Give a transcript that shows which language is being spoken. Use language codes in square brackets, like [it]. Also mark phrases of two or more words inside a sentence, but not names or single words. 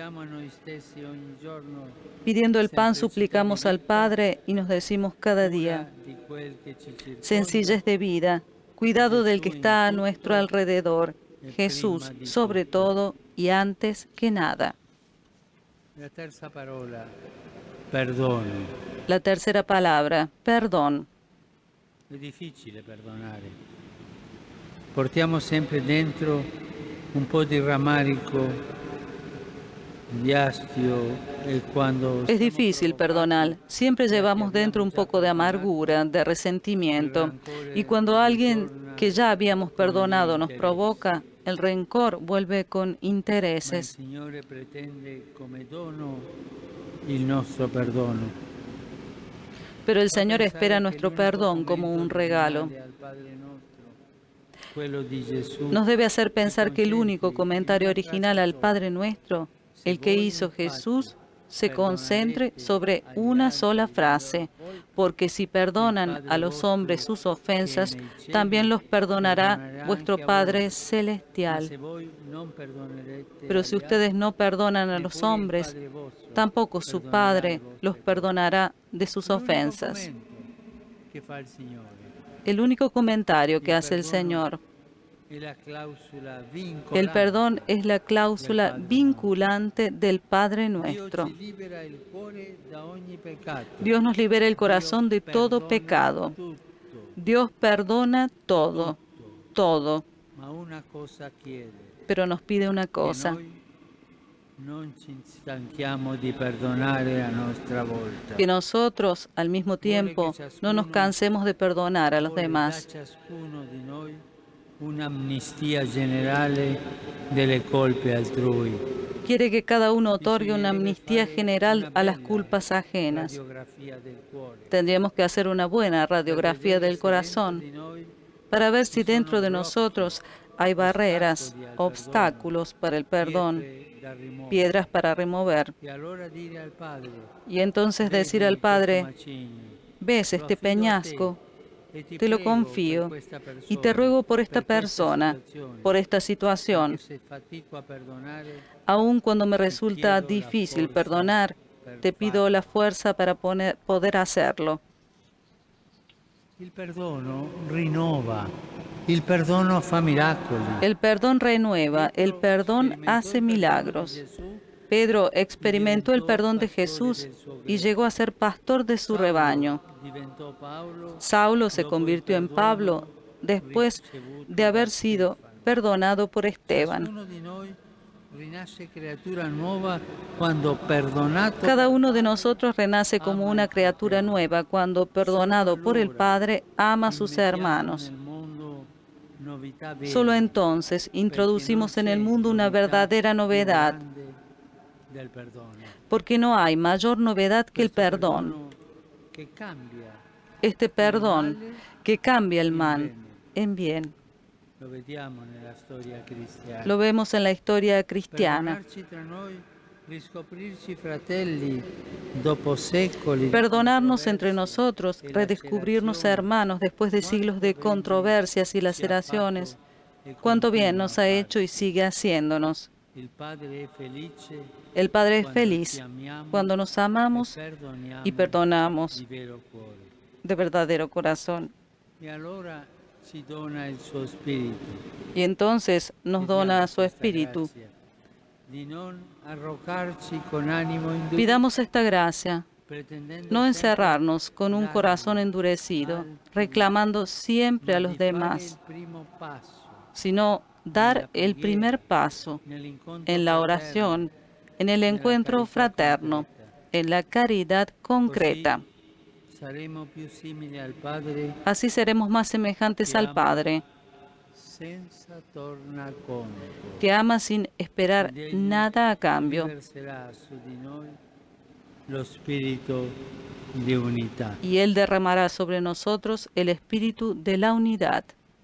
[es] Pidiendo el pan suplicamos al Padre y nos decimos cada día, sencillez de vida, cuidado del que está a nuestro alrededor, Jesús sobre todo y antes que nada. La tercera palabra, perdón. Es difícil perdonar. [it] Portiamo sempre dentro un po' di rammarico, di astio, e quando [es] es difícil perdonar. Siempre llevamos dentro un poco de amargura, de resentimiento. Y cuando alguien que ya habíamos perdonado nos provoca, El rencor vuelve con [it] Ma il [es] intereses, [it] Signore pretende come dono il nostro perdono. [es] pero el [it] Fa [es] Señor espera [it] pensare che [es] nuestro [it] l'unico [es] perdón como [it] commento [es] un regalo. [it] originale al Padre nostro, quello di Gesù, [es] Nos debe hacer [it] si [es] pensar que el único [it] concentri in [es] comentario [it] una [es] original [it] frase [es] al [it] sola. [es] Padre Nuestro, [it] Se [es] el que [it] voi [es] hizo [it] infatti [es] Jesús, se concentre [it] perdonerete [es] sobre [it] agli [es] una sola [it] altri le loro [es] frase, [it] colpe, [es] porque si [it] il [es] perdonan a [it] Padre [es] los hombres [it] vostro [es] sus [it] che è [es] ofensas, [it] nei cieli [es] también los perdonará [it] perdonarà [es] vuestro [it] anche a voi. [es] Padre [it] Ma [es] Celestial. [it] se voi non perdonerete [es] Pero si [it] agli [es] ustedes [it] altri, [es] no perdonan a los [it] neppure il [es] hombres, [it] Padre vostro [es] tampoco su [it] perdonerà le [es] Padre los [it] vostre colpe. [es] perdonará de sus [it] L'unico [es] ofensas. [it] commento che fa il Signore. [es] El único comentario que [it] Il [es] hace el [it] perdono [es] Señor. [it] è la clausola [es] El perdón [it] vincolante [es] es la [it] del [es] cláusula [it] Padre nostro. [es] vinculante del Padre [it] Dio [es] nuestro. [it] ci libera il cuore da ogni peccato. [es] Dios nos libera el corazón de todo [it] Perdona [es] pecado. [it] tutto, [es] Dios perdona todo, [it] tutto. [es] todo, [it] Ma una cosa chiede, [es] pero nos pide una [it] che [es] cosa, [it] noi non ci stanchiamo di perdonare a nostra volta. [es] que nosotros al mismo tiempo no nos cansemos de perdonar a los [it] Vuole da [es] demás. [it] ciascuno di noi un'amnistia generale delle colpe altrui. [es] Quiere que cada uno otorgue una [it] Bisognerebbe [es] amnistía [it] fare [es] general [it] una [es] a las [it] bella [es] culpas ajenas. [it] radiografia del cuore. [es] Tendríamos que hacer una buena [it] Per [es] radiografía [it] vedere [es] del [it] se dentro [es] corazón [it] di noi [es] para ver [it] ci [es] si dentro [it] sono [es] de [it] blocchi, [es] nosotros hay barreras, [it] ostacoli al perdono, [es] obstáculos para el perdón, [it] pietre da rimuovere. [es] piedras para remover. [it] E allora dire al Padre, [es] Y entonces decir [it] vedi [es] al [it] questo [es] Padre, [it] macigno, [es] ves [it] lo [es] este [it] affido a te [es] peñasco, [it] e ti [es] te lo [it] prego per [es] confío [it] questa [es] y te [it] persona, [es] ruego por esta [it] per questa [es] persona, [it] situazione, [es] por esta [it] anche [es] situación. [it] se fatico a perdonare, [es] Aun cuando me [it] ti [es] resulta [it] chiedo la [es] difícil [it] forza [es] perdonar, [it] per [es] te pido [it] farlo. [es] la fuerza para poder hacerlo. [it] Il perdono rinnova, il perdono fa miracoli. [es] El perdón renueva, el [it] Pietro [es] perdón [it] sperimentò [es] hace [it] il perdono di [es] milagros. [it] Gesù [es] Pedro experimentó el [it] diventò [es] perdón de [it] pastore [es] Jesús [it] del suo [es] y [it] gregge. [es] llegó a ser pastor de su [it] Saulo [es] rebaño. [it] diventò Paolo [es] Saulo se [it] dopo il [es] convirtió en [it] perdono [es] Pablo después [it] ricevuto [es] de [it] da [es] haber sido [it] Stefano. [es] perdonado por Esteban. [it] Ciascuno di noi rinasce creatura nuova quando perdonato [es] Cada [it] dal [es] uno de [it] Padre [es] nosotros renace como [it] ama [es] una [it] il [es] criatura [it] fratello. [es] nueva cuando, [it] Solo [es] perdonado por el [it] allora [es] Padre, ama a sus [it] immettiamo [es] hermanos. [it] nel mondo novità vere, [es] Solo entonces [it] perché non [es] introducimos en el [it] c'è [es] mundo una [it] novità [es] verdadera [it] più [es] novedad, [it] grande del perdono. [es] porque no hay mayor novedad que el [it] Questo [es] perdón. [it] perdono che cambia [es] Este [it] il [es] perdón [it] male [es] que cambia el [it] in [es] mal [it] bene. [es] en bien. [it] Lo vediamo nella storia cristiana. [es] Lo vemos en la historia cristiana. [it] Perdonarci tra noi, riscoprirci fratelli dopo secoli di [es] Perdonarnos entre [it] controversie [es] nosotros, [it] e [es] redescubrirnos [it] lacerazioni. [es] hermanos después de siglos de [it] Quanto bene [es] controversias y [it] ci ha [es] laceraciones. [it] fatto e [es] Cuánto bien [it] continua [es] nos [it] a [es] ha hecho y [it] farci. [es] sigue haciéndonos. [it] Il Padre è felice [es] El Padre es [it] quando [es] feliz [it] ci amiamo [es] cuando nos [it] e [es] amamos [it] perdoniamo [es] y perdonamos [it] di vero cuore. [es] de verdadero corazón. [it] E allora ci dona il suo spirito. [es] Y entonces nos [it] Chiediamo [es] dona su [it] questa [es] espíritu. [it] grazia di non arroccarci con animo indurito, [es] Pidamos esta gracia, [it] pretendendo [es] no [it] sempre [es] encerrarnos con un [it] dare [es] corazón endurecido, [it] altri, [es] reclamando siempre [it] ma [es] a los [it] di fare [es] demás, [it] il primo passo [es] sino dar [it] nella [es] el [it] preghiera, [es] primer paso [it] nell'incontro [es] en la [it] fraterno, [es] oración, en el [it] nella [es] encuentro [it] carità [es] fraterno, [it] concreta. [es] en la caridad concreta. [it] Così saremo più simili al Padre [es] Así seremos más semejantes al Padre, [it] senza tornaconto. [es] que ama sin esperar [it] Ed egli [es] nada a cambio, [it] riverserà su di noi lo spirito di unità. [es] y Él derramará sobre nosotros el espíritu de la unidad.